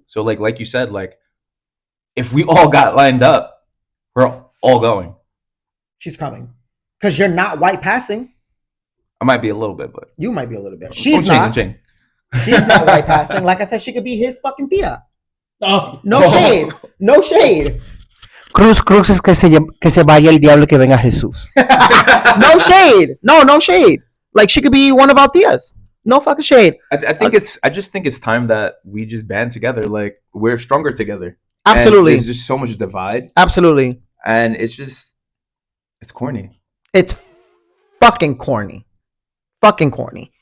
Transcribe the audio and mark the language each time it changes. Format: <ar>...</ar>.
<en>So, like you said, like, if we all got lined up, we're all going. She's coming. Because you're not white passing. I might be a little bit, but. You might be a little bit. She's not. She's not white passing. Like I said, she could be his fucking tia. Oh. No shade. No shade.</en> <es>Cruz es que se vaya el diablo que venga Jesús.</es> <en>No shade. No shade. Like, she could be one of our tias. No fucking shade. I just think it's time that we just band together. Like, we're stronger together. Absolutely. And there's just so much divide. Absolutely. And it's corny. It's fucking corny. Fucking corny.</en>